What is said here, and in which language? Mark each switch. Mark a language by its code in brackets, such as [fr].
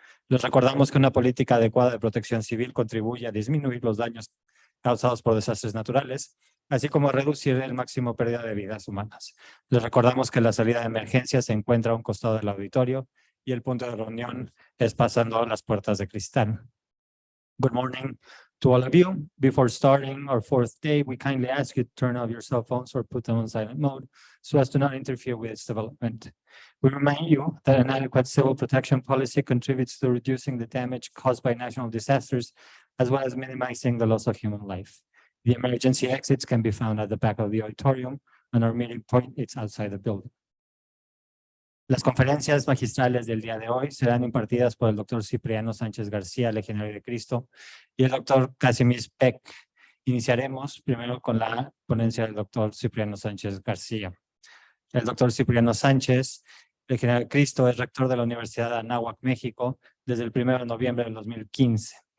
[es] Les recordamos que una política adecuada de protección civil contribuye a disminuir los daños causados por desastres naturales, así como a reducir el máximo pérdida de vidas humanas. Les recordamos que la salida de emergencia se encuentra a un costado del auditorio y el punto de reunión es pasando las puertas de cristal. [en] Good morning to all of you. Before starting our fourth day, we kindly ask you to turn off your cell phones or put them on silent mode so as to not interfere with its development. We remind you that an adequate civil protection policy contributes to reducing the damage caused by natural disasters, as well as minimizing the loss of human life. The emergency exits can be found at the back of the auditorium, and our meeting point is outside the building. [es] Las conferencias magistrales del día de hoy serán impartidas por el doctor Cipriano Sánchez García, Legionario de Cristo, y el doctor Casimir Peck. Iniciaremos primero con la ponencia del doctor Cipriano Sánchez García. El doctor Cipriano Sánchez, Legionario de Cristo, es rector de la Universidad de Anáhuac, México, desde el 1 de noviembre del 2015.